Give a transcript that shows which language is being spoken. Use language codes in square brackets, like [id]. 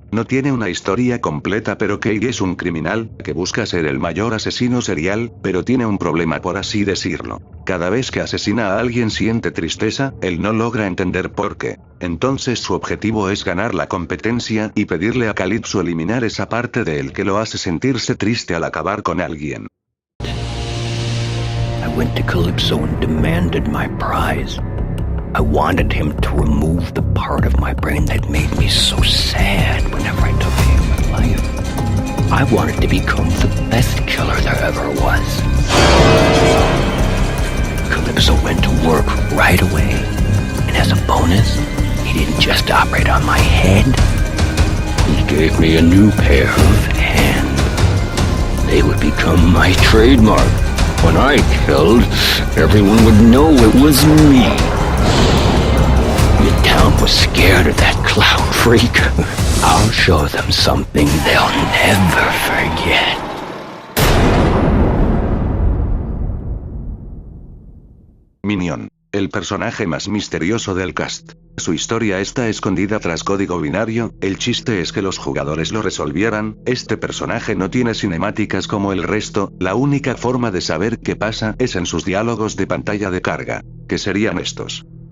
[es] No tiene una historia completa, pero Cake es un criminal que busca ser el mayor asesino serial, pero tiene un problema, por así decirlo. Cada vez que asesina a alguien siente tristeza, él no logra entender por qué. Entonces su objetivo es ganar la competencia y pedirle a Calypso eliminar esa parte de él que lo hace sentirse triste al acabar con alguien. [en] I went to Calypso and demanded my prize. I wanted him to remove the part of my brain that made me so sad whenever I took a human life. I wanted to become the best killer there ever was. Calypso went to work right away. And as a bonus, he didn't just operate on my head. He gave me a new pair of hands. They would become my trademark. When I killed, everyone would know it was me. The town was scared of that clown freak. I'll show them something they'll never forget. [es] Minion, el personaje más misterioso del cast. Su historia está escondida tras código binario, el chiste es que los jugadores lo resolvieran. Este personaje no tiene cinemáticas como el resto, la única forma de saber qué pasa es en sus diálogos de pantalla de carga, que serían estos.